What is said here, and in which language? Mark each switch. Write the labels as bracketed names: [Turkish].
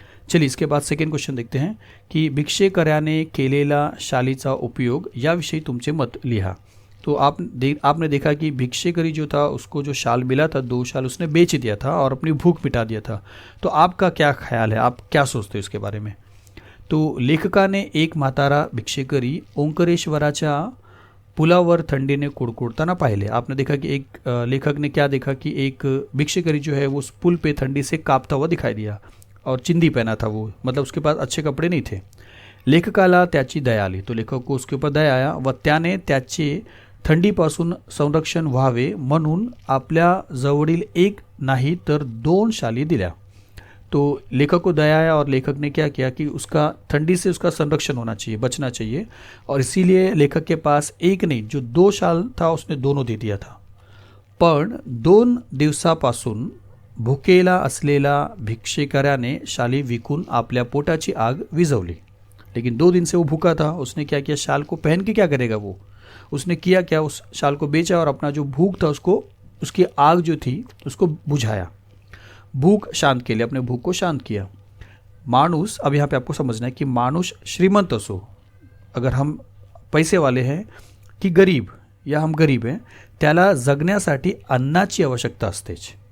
[Hindi] चलिए, इसके बाद सेकंड क्वेश्चन देखते हैं कि [Marathi] भिक्षेकर्याने केलेला शालीचा उपयोग याविषयी तुमचे मत लिहा। [Hindi] तो आपने देखा कि भिक्षेकरी जो था उसको जो शाल मिला था, 2 शाल उसने बेच दिया था और अपनी भूख मिटा दिया था। तो आपका क्या ख्याल है, आप क्या सोचते हो इसके बारे में? [Marathi] तो लेखकाने एक म्हातारा भिक्षेकरी ओंकारेश्वराच्या पुलावर थंडीने कुडकुडताना पाहिले। [Hindi] आपने देखा कि एक लेखक ने क्या देखा कि एक भिक्षेकरी जो है वो उस पुल पे ठंडी से कांपता हुआ दिखाई दिया और चिंदी पहना था वो, मतलब उसके पास अच्छे कपड़े नहीं थे। [Marathi] लेखकाला त्याची दया आली, [Hindi] तो लेखक को उसके ऊपर दया आया [Marathi] व त्याने त्याचे थंडीपासून संरक्षण व्हावे म्हणून आपल्या जवळील 1 नाही तर 2 शाली दिल्या। [Hindi] तो लेखक को दया आया और लेखक ने क्या किया कि उसका ठंडी से उसका संरक्षण होना चाहिए, बचना चाहिए, और इसीलिए लेखक के पास 1 नहीं जो 2 शाल था उसने दोनों दे दिया था। [Marathi] पण 2 दिवसापासून भुकेला असलेला भिक्षेकर्याने शाली विकून आपल्या पोटाची आग विझवली। [Hindi] लेकिन 2 दिन से वो भूखा था, उसने क्या किया, शाल को पहन के क्या करेगा वो, उसने किया क्या, उस शाल को बेचा और अपना जो भूख था उसको, उसकी आग जो थी उसको बुझाया, भूख शांत के लिए, अपने भूख को शांत किया। मानुस, अब यहाँ पे आपको समझना है कि [Marathi] मानुस श्रीमंत असो, [Hindi] अगर हम पैसे वाले हैं कि गरीब, या हम गरीब हैं, [Marathi] त्याला जगण्यासाठी अन्नाची आवश्यकता असतेच।